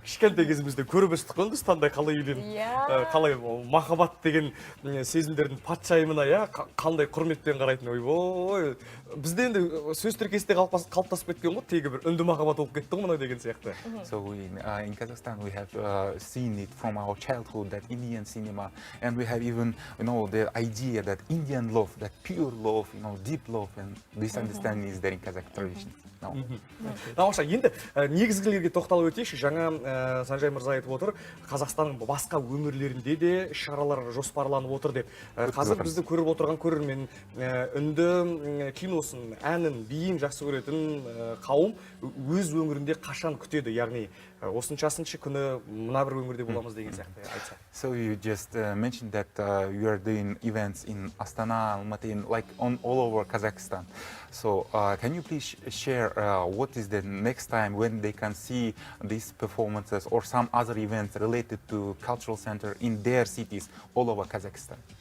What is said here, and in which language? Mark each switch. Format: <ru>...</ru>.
<kk>Кішкентай кезімізде көріп өстік қой Үндістанда қалай үйленіп, қалай махаббат деген сезімдердің патшайымына қандай құрметпен қарайтын. Ойбой, бізде енді сөз тіркесінде қалыптасып кеткен ғой, тегі бір үнді махаббат болып кетті ғой мына деген сияқты.</kk> <en>So in Kazakhstan we have seen it from our childhood, that Indian cinema, and we have even the idea that Indian love, that pure love, deep love, and this understanding is there in Kazakh traditions.</en> <kk>Тамаша, енді негізгілерге тоқталып өтейікші. Жаңа Санжай мырза айтып отыр, Қазақстанның басқа өңірлерінде де шаралар жоспарланып отыр деп. Қазір бізді көріп отырған көрермен үнді киносын, әнін, биін жақсы көретін қауым өз өңірінде қашан күтеді, яғни осыншасыншы күні мына бір өңірде боламыз деген сияқты айтса.</kk> <en>So you just mentioned that you are doing events in Astana, Almaty, like all over Kazakhstan. So can you please share what is the next time when they can see these performances or some other events related to cultural center in their cities all over Kazakhstan?</en>